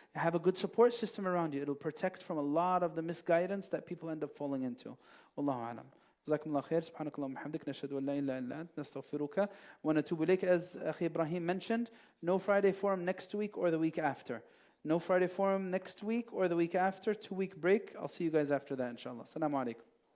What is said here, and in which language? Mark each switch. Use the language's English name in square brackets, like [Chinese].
[English] Have a good support system around you. It'll protect from a lot of the misguidance that people end up falling into. [Arabic] Wallahu alam. جزاكم الله خير. سبحانك اللهم وبحمدك نشهد أن لا إله إلا أنت نستغفرك ونتوب إليك. [English] As Akhi Ibrahim mentioned, no Friday forum next week or the week after. No Friday forum next week or the week after. 2-week break. I'll see you guys after that, inshallah. Assalamu alaikum.